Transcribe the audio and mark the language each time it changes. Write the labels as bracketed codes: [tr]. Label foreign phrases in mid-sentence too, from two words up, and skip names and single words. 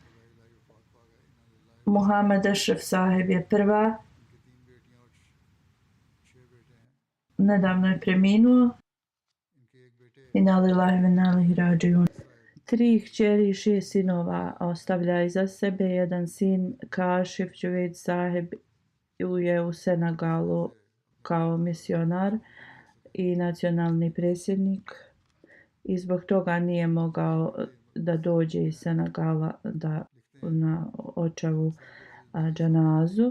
[bs] Muhammed Ashraf Saheb je prva. Nedavno je preminuo. [ar] إنا لله وإنا إليه راجعون. [bs] 3 kćeri i 6 sinova ostavlja iza sebe. Jedan sin, Kašif Džuvejd Saheb, je u Senegalu kao misionar i nacionalni predsjednik. I zbog toga nije mogao da dođe iz Senegala na očevu džanazu.